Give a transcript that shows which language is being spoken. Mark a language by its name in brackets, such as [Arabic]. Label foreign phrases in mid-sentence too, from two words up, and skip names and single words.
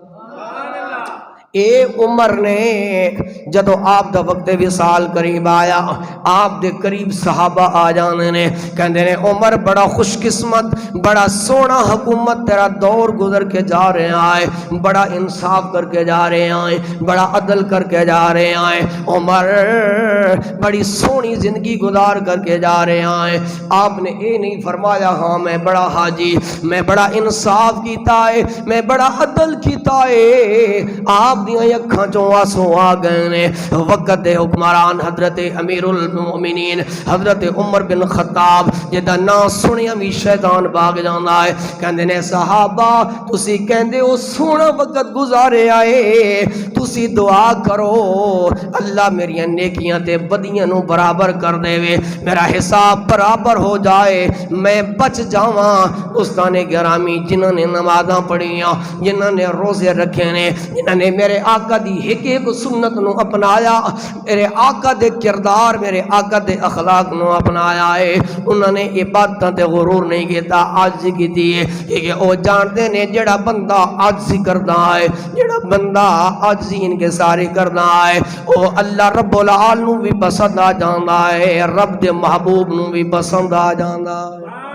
[Punjabi] اے عمر نے جدو آپ دا وقت وصال قریب آیا، آپ دے قریب صحابہ آ جانے نے، کہندے نے عمر بڑا خوش قسمت، بڑا سونا حکومت تیرا دور گزر کے جا رہے آئے، بڑا انصاف کر کے جا رہے آئے، بڑا عدل کر کے جا رہے آئے، عمر بڑی سونی زندگی گزار کر کے جا رہے آئے۔ آپ نے اے نہیں فرمایا ہاں میں بڑا حاجی، میں بڑا انصاف کیتا ہے، میں بڑا عدل کیتا ہے، آپ دیاں اکھاں چوں آنسو آ گئے نے۔ وقت دے حکمران حضرت امیر المومنین حضرت عمر بن خطاب جدا نا سنیا بھی شیطان باغ جانا ہے، کہندے نے صحابہ تسی کہندے ہو سونا وقت گزارے آئے، تسی دعا کرو اللہ میری نیکیاں تے بدیاں نو برابر کر دے وے، میرا حساب برابر ہو جائے، میں بچ جاواں۔ دوستان گرامی، جنہاں نے نمازاں پڑھیاں، جنہاں نے روزے رکھے نے، جنہاں نے میرے آقا دی ایک ایک سنت نو اپنایا، میرے آقا دے کردار، میرے آقا دے اخلاق نو اپنایا ہے، انہوں نے عبادتاں تے غرور نہیں کیتا، عاجزی کیتی ہے، کہ او جانتے نے جڑا بندہ عاجزی کردا ہے، جڑا بندہ عاجزی انکساری کردا ہے، او [Arabic] اللہ رب العالمین [Punjabi] نو بھی پسند آ جاندا ہے، رب دے محبوب نو بھی پسند آ جاندا ہے۔